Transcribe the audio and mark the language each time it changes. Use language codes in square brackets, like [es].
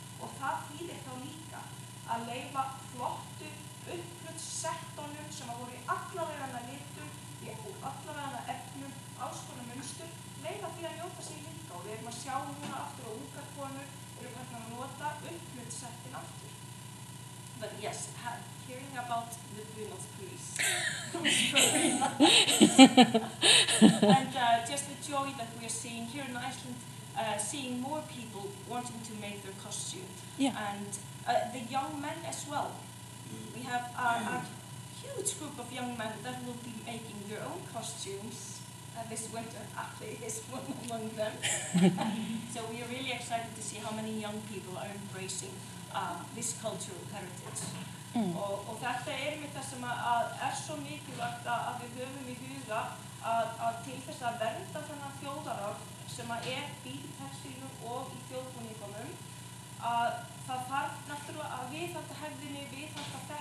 [is] Og það þýðir þá líka að leyfa flottu upphlutsettunum sem að voru í allavegana litum, í allavegana efnum, alls konar munstur, leyfa því að njóta sig líka og við erum að sjá núna aftur á ungar konur eru hvernig að nota upphlutsettin aftur. [en] But yes, hearing about the Bunas police. And just the joy that we are seeing here in Iceland, seeing more people wanting to make their costume. Yeah. And the young men as well. We have a huge group of young men that will be making their own costumes. This winter, actually, is one among them. So we are really excited to see how many young people are embracing this cultural heritage. [is] Og þetta með það sem að svo mikilvægt að við höfum í huga að til þess að vernda þennan þjóðararf sem að býr í textílum og í þjóðbúningunum, að það þarf náttúrulega að viðhalda hefðinni, viðhalda